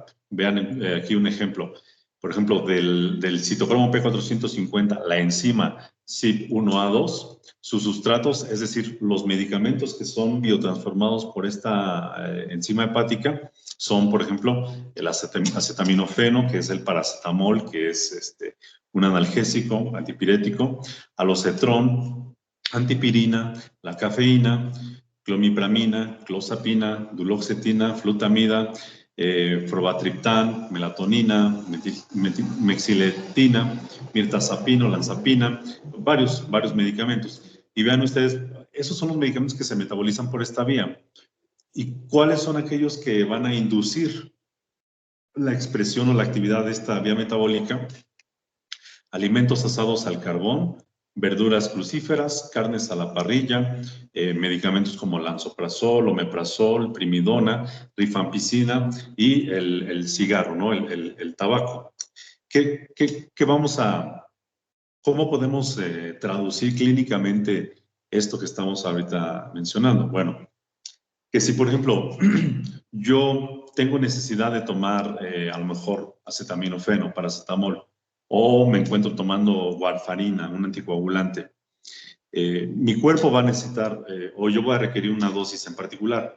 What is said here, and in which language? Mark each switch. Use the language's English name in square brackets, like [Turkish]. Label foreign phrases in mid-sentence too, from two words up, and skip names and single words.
[Spanish] Vean aquí un ejemplo. Por ejemplo, del citocromo P450, la enzima CYP1A2, sus sustratos, es decir, los medicamentos que son biotransformados por esta enzima hepática, son, por ejemplo, el acetaminofeno, que es el paracetamol, que es un analgésico, antipirético, alocetrón, antipirina, la cafeína, clomipramina, clozapina, duloxetina, flutamida, probatriptán, melatonina, mexiletina, mirtazapina, olanzapina, varios medicamentos. Y vean ustedes, esos son los medicamentos que se metabolizan por esta vía. ¿Y cuáles son aquellos que van a inducir la expresión o la actividad de esta vía metabólica? Alimentos asados al carbón, verduras crucíferas, carnes a la parrilla, medicamentos como lansoprazol, omeprazol, primidona, rifampicina y el cigarro, ¿no? El tabaco. ¿Cómo podemos traducir clínicamente esto que estamos ahorita mencionando? Bueno, que si, por ejemplo, yo tengo necesidad de tomar a lo mejor acetaminofeno, paracetamol, o me encuentro tomando warfarina, un anticoagulante, mi cuerpo va a necesitar, o yo voy a requerir una dosis en particular.